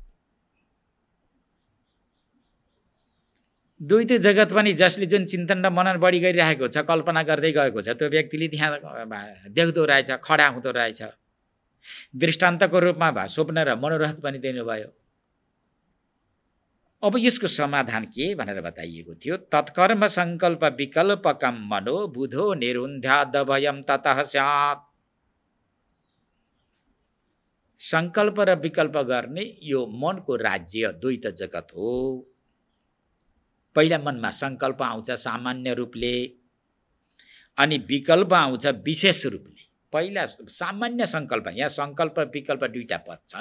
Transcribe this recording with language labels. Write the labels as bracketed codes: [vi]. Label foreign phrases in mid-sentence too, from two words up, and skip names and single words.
[ne] द्वैत जगत पनि जसले जुन चिन्तन र मनन बढी गरिरहेको छ, कल्पना गर्दै गएको छ, त्यो व्यक्तिले त्यहाँ देख्दो रहेछ, खडा हुँदो रहेछ। दृष्टान्तको रूपमा स्वप्न र मनोरथ पनि दिनुभयो। अब यसको समाधान के भनेर बताइएको थियो? [sa] तत्कर्म संकल्प विकल्पकम मनो बुधो निरुन्ध्यादभयम ततः स्यात्। [ne] संकल्प र विकल्प गर्ने यो मनको राज्य द्वैत जगत हो। पहिला मनमा संकल्प आउँछ सामान्य रूपले, अनि विकल्प आउँछ विशेष रूपले। पहिला सामान्य संकल्प, यहाँ संकल्प विकल्प दुईटा पद छन्।